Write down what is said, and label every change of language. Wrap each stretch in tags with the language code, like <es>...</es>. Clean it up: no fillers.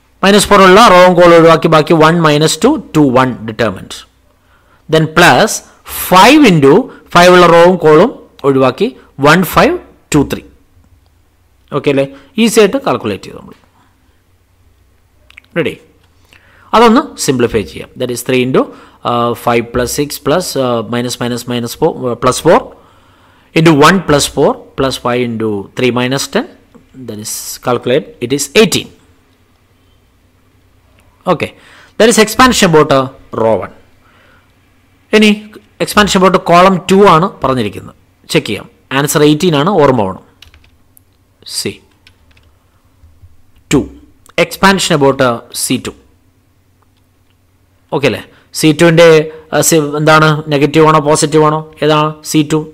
<ml>-4 ഉള്ള റോവും കോളും ഒഴിവാക്കി ബാക്കി 1 minus 2 2 1 determined. Then plus 5 into 5 ഉള്ള റോവും കോളും ഒഴിവാക്കി 1 5 2 3. ഓക്കെ അല്ലേ? ഈസി ആയിട്ട് കാൽക്കുലേറ്റ് ചെയ്തു നമ്മൾ. റെഡി? അതൊന്ന് സിംപ്ലിഫൈ ചെയ്യാം.</ml> <en>That is 3 into 5 plus 6 plus -4 plus 4 into 1 plus 4 plus 5 into 3 minus 10. That is calculate. It is 18. Okay. That is expansion about row 1.</en> <ml>ഇനി എക്സ്പാൻഷൻ അബൌട്ട് കോളം 2 ആണ് പറഞ്ഞിരിക്കുന്നത്. ചെക്ക് ചെയ്യാം. ആൻസർ 18 ആണ്, ഓർമ്മ വേണം. C 2 expansion about C2. Okay അല്ലേ? C2ൻ്റെ എന്താണ്, negative ആണോ പോസിറ്റീവ് ആണോ, ഏതാണ് C2?</ml>